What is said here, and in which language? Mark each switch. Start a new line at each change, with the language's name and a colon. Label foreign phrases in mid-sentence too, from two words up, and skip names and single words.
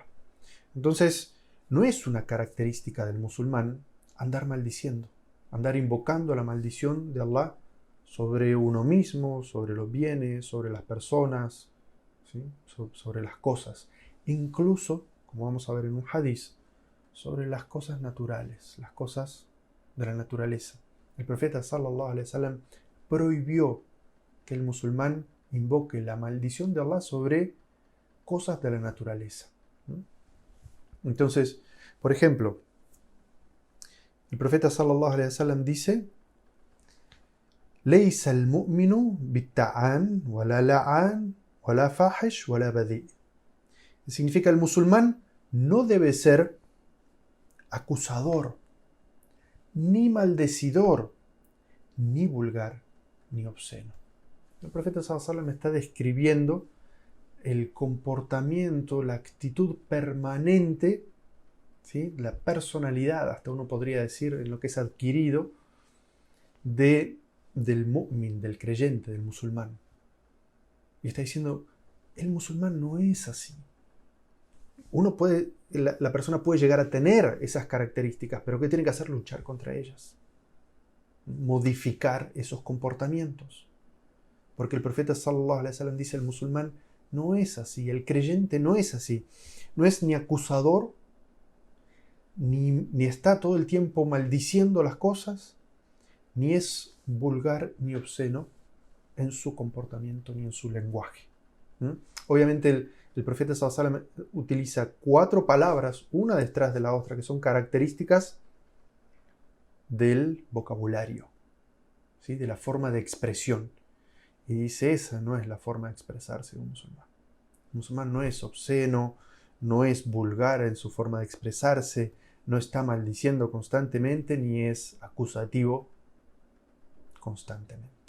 Spanish: Entonces, no es una característica del musulmán andar maldiciendo, andar invocando la maldición de Allah sobre uno mismo, sobre los bienes, sobre las personas, ¿sí? Sobre las cosas. Incluso, como vamos a ver en un hadiz, sobre las cosas naturales, las cosas de la naturaleza. El profeta
Arabic: صلى الله عليه وسلم
Spanish: prohibió que el musulmán invoque la maldición de Allah sobre cosas de la naturaleza, ¿no? Entonces, por ejemplo, el profeta
Arabic: صلى الله عليه وسلم
Spanish: dice:
Arabic: "ليس المؤمن بالطعان ولا لعان ولا فاحش ولا بذيء".
Spanish: Significa, el musulmán no debe ser acusador, ni maldecidor, ni vulgar, ni obsceno. El profeta
Arabic: صلى الله عليه وسلم
Spanish: está describiendo el comportamiento, la actitud permanente, ¿sí? La personalidad, hasta uno podría decir, en lo que es adquirido del mu'min, del creyente, del musulmán. Y está diciendo, el musulmán no es así. La persona puede llegar a tener esas características, pero ¿qué tiene que hacer? Luchar contra ellas. Modificar esos comportamientos. Porque el profeta
Arabic: صلى الله عليه وسلم
Spanish: dice, el musulmán no es así, el creyente no es así. No es ni acusador, ni está todo el tiempo maldiciendo las cosas, ni es vulgar ni obsceno en su comportamiento ni en su lenguaje. Obviamente el profeta
Arabic: صلى الله عليه وسلم
Spanish: utiliza 4 palabras, una detrás de la otra, que son características del vocabulario, ¿sí? De la forma de expresión. Y dice, esa no es la forma de expresarse de un musulmán. Un musulmán no es obsceno, no es vulgar en su forma de expresarse, no está maldiciendo constantemente, ni es acusativo constantemente.